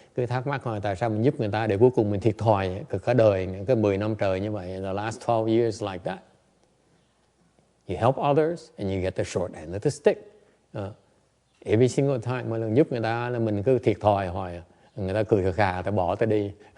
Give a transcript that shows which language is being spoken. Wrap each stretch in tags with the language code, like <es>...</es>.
<vi>Cứ thắc mắc hỏi tại sao mình giúp người ta để cuối cùng mình thiệt thòi cả đời, cái 10 năm trời như vậy,</vi> <en>the last 12 years like that. You help others and you get the short end of the stick. Every single time,</en> <vi>mỗi lần giúp người ta là mình cứ thiệt thòi hoài, người ta cười khà, ta bỏ ta đi.</vi>